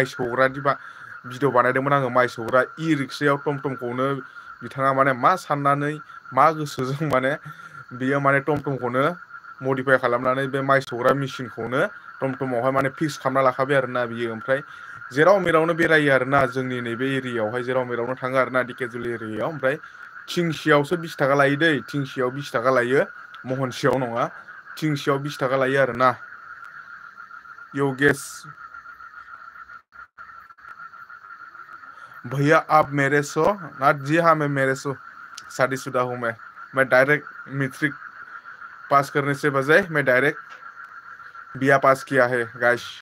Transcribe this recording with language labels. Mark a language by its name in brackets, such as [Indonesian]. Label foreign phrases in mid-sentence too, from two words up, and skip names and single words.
[Bodo] सौग्रा भिडिअ बानायदोंमोन आङो माइ सौग्रा इ रिक्सायाव टमटमखौनो बिथाङा माने मा साननानै मा गोसोजों माने बियो माने टमटमखौनो मडिफाइ खालामनानै बे माइ सौग्रा मेसिनखौनो टमटमावहाय माने फिक्स खालामना लाखाबाय आरोना बियो ओमफ्राय जेराव मेरावनो बेरायो आरोना जोंनि नैबे एरियायावहाय जेराव मेरावनो थाङो आरोना दिकेजुलि एरियायाव ओमफ्राय थिंसेयावसो 20 थाखा लायो दै थिंसेयाव 20 थाखा लायो महनसेयाव नङा थिंसेयाव 20 थाखा लायो आरोना [Hindi] योगेश भैया आप मेरे सो ना जी हाँ मैं मेरे सो शादीशुदा हूँ मैं डायरेक्ट मैट्रिक पास करने से बजाय मैं डायरेक्ट बीए पास किया है गाइस